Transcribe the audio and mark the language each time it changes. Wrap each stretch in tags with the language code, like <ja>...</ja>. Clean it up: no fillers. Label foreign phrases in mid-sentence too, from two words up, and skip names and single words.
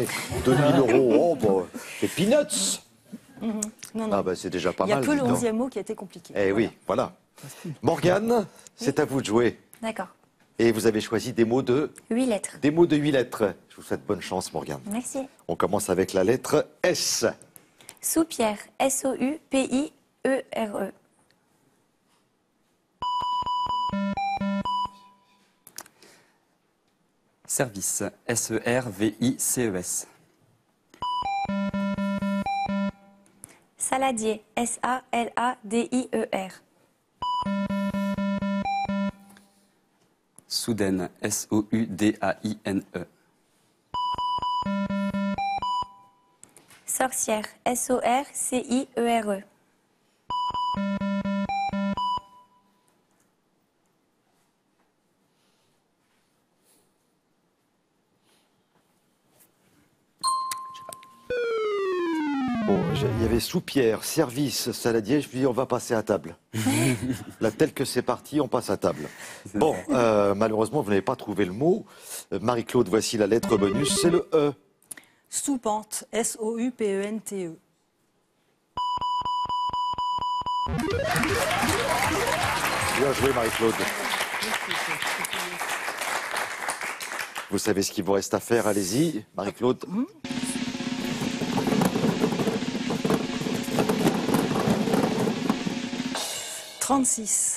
<fr>2000 €, oh bon, c'est peanuts. Non. Ah c'est déjà pas Il n'y a mal. que le dis donc. 11e mot qui a été compliqué. Eh oui, voilà. Morgane, c'est à vous de jouer. D'accord. Et vous avez choisi des mots de 8 lettres. 8 lettres. Je vous souhaite bonne chance, Morgane. Merci. On commence avec la lettre S. Soupierre. S-O-U-P-I-E-R-E. Service. S-E-R-V-I-C-E-S. Saladier. S-A-L-A-D-I-E-R. Soudaine. S-O-U-D-A-I-N-E. Sorcière. S-O-R-C-I-E-R-E. Bon, il y avait soupière, service, saladier. Je me dis, on va passer à table. Là, tel que c'est parti, on passe à table. Bon, malheureusement, vous n'avez pas trouvé le mot. Marie-Claude, voici la lettre bonus, c'est le E. Soupente. S-O-U-P-E-N-T-E. Bien joué, Marie-Claude. Vous savez ce qu'il vous reste à faire, allez-y. Marie-Claude. « 36.</fr>